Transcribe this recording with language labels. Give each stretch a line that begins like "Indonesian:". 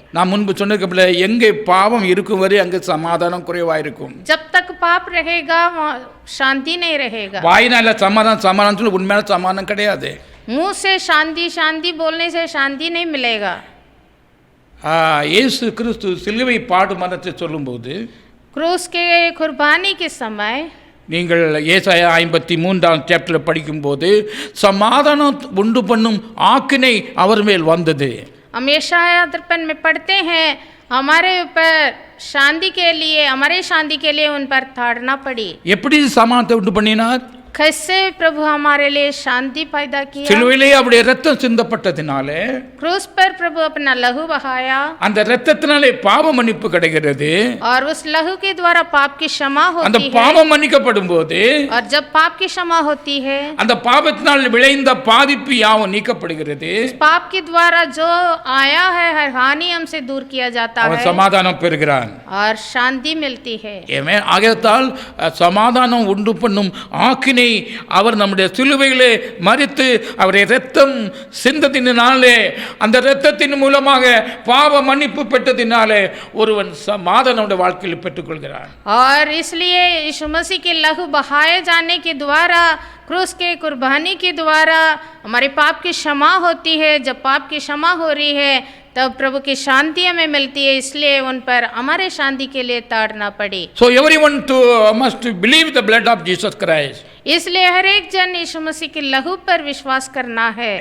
Tamil: நான் முன்பு சொன்னதுக்கு எங்கே பாவம் இருக்கும் வரை அங்கு சமாதானம் குறைவாயிருக்கும்.
Hindi: जब तक पाप रहेगा वहाँ शांति नहीं रहेगा.
Tamil: வாயினால சமாதானம் சொல்லி உண்மையான சமாதானம் கிடையாது.
Hindi: मुंह से शांति शांति बोलने से शांति नहीं मिलेगा.
Tamil: இயேசு கிறிஸ்து சிலுவை பாடு மரணத்தை சொல்லும்போது
Hindi: क्रूस के कुर्बानी के समय
Tamil: நீங்கள் ஏசாயா 53ஆம் சாப்டரில் படிக்கும்போது சமாதானம் உண்டு பண்ணும் ஆக்கினை அவர் மேல் வந்தது.
Hindi: हम यशाया 53 में पढ़ते हैं, हमारे ऊपर शांति के लिए, हमारे शांति के लिए उन पर ताड़ना पड़ी.
Tamil: எப்படி சமாதானத்தை உண்டு பண்ணினார்?
Hindi: कैसे प्रभु हमारे लिए शांति पैदा किया?
Tamil: சிலுவையிலே அவருடைய இரத்தம் சிந்தப்பட்டதினாலே,
Hindi: क्रूस पर प्रभु अपना लहू बहाया
Tamil: அந்த இரத்தத்தினாலே பாவ மன்னிப்பு கிடைக்கிறது.
Hindi: और उस लहू के द्वारा पाप की क्षमा
Tamil: அந்த
Hindi: होती है.
Tamil: பாவம் மன்னிக்கப்படும் போது
Hindi: और जब पाप की क्षमा होती है,
Tamil: அந்த பாவத்தினால் விளைந்த பாதிப்பு யாவும் நீக்கப்படுகிறது.
Hindi: पाप के द्वारा जो आया है हर हानि हमसे दूर किया जाता
Tamil: அவன்
Hindi: है
Tamil: சமாதானம் பெறுகிறான்.
Hindi: और शांति मिलती है.
Tamil: ஆமென். ஆகையால் சமாதானம் உண்டு பண்ணும் ஆக்கினை அவர் நம்முடைய சிலுவையிலே மரித்து அவருடைய இரத்தம் சிந்ததினாலே, அந்த இரத்தத்தின் மூலமாக பாவ மன்னிப்பு பெற்றதினாலே ஒருவன் சமாதானம் வாழ்க்கையில் பெற்றுக்கொள்கிறான்.
Hindi: और इसलिए यीशु मसीह के लहू बहाए जाने के द्वारा, क्रूस के कुर्बानी के द्वारा हमारे पाप की क्षमा होती है. जब पाप की क्षमा हो रही है तब प्रभु की शांति हमें मिलती है, इसलिए उन पर हमारे शांति के लिए ताड़ना पड़ी।
English: So everyone must believe the blood of Jesus Christ.
Hindi: इसलिए हर एक जन यीशु मसीह के लहू पर विश्वास करना है।